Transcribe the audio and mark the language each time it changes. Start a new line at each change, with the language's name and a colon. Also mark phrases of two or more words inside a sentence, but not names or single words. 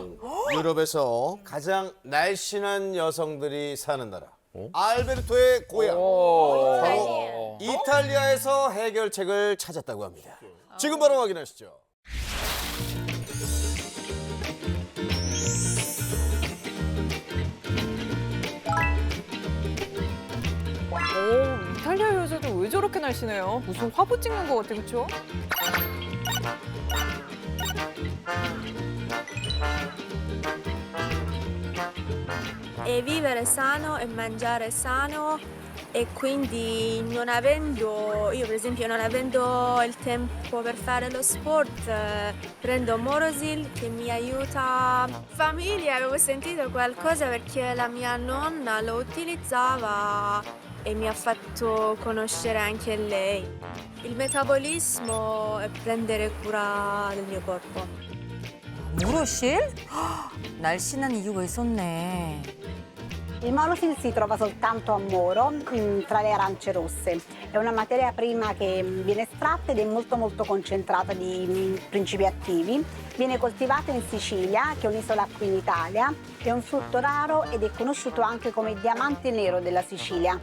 Korean: 유럽에서 가장 날씬한 여성들이 사는 나라 알베르토의 고향 바로 이탈리아에서 해결책을 찾았다고 합니다. 지금 바로 확인하시죠. 오, 이탈리아 여자들 왜 저렇게 날씬해요? 무슨 화보 찍는 것 같아, 그렇죠?
Italian: E vivere sano e mangiare sano e quindi io per esempio non avendo il tempo per fare lo sport prendo Morosil che mi aiuta. Famiglia avevo sentito qualcosa perché la mia nonna lo utilizzava e mi ha fatto conoscere anche lei. Il metabolismo e prendere cura del mio corpo.
Korean: 무로실? 날씬한 이유가 있었네.
Italian: Il Morosil si trova soltanto a Moro, tra le arance rosse. È una materia prima che viene estratta ed è molto concentrata di principi attivi. Viene coltivata in Sicilia, che è un'isola qui in Italia. È un frutto raro ed è conosciuto anche come diamante nero della Sicilia.